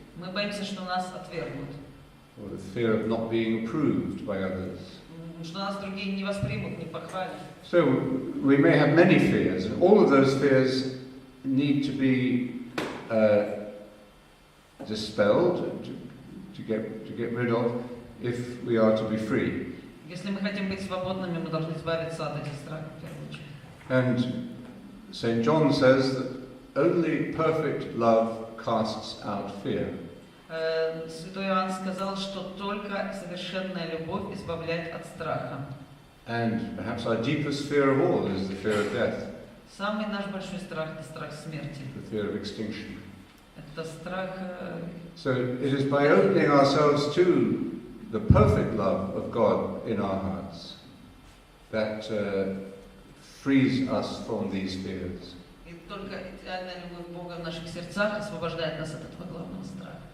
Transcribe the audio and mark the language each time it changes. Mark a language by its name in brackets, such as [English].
[Russian] Мы боимся, что нас отвергнут. [English] Or the fear of not being approved by others. [Russian] Что нас другие не воспримут, не похвалят. [English] So we may have many fears, and all of those fears need to be dispelled, to get rid of, if we are to be free. [Russian] Если мы хотим быть свободными, мы должны избавиться от этих страхов в первую очередь. [English] And St. John says that only perfect love casts out fear. [Russian] Святой Иоанн сказал, что только совершенная любовь избавляет от страха. [English] And perhaps our deepest fear of all is the fear of death. [Russian] Самый наш большой страх — это страх смерти. [English] The fear of extinction. [Russian] Это страх. [English] So it is by opening ourselves to the perfect love of God in our hearts that frees us from these fears. [Russian] И только идеальная любовь Бога в наших сердцах освобождает нас от этого главного страха.